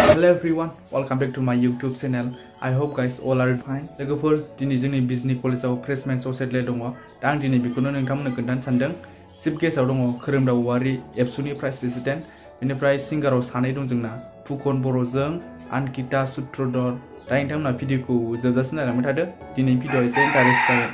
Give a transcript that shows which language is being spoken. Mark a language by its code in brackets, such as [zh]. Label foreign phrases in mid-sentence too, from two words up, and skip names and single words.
[en] everyone, welcome back to my YouTube channel. I hope guys all are fine. [brx] लोगोफोर दिनै जोंनि बिजनी कलेजाव [en] freshmen society [brx] दङ। दा आं दिनै बेखौनो नोंथांमोननो खोन्थानो सानदों। चिफ गेस्टआव दङ खोरोमदाव औवारी एबसुनि [en] price president. [brx] बेनिफ्राय सिंगाराव सानै दं जोंना फुकन बर'जों आनकिता सूत्रधर। दा नोंथांमोना भिडिअखौ जोबजासिम नायलांबाय थादो। दिनै भिडिअआ एसे इन्टारेस्ट जागोन।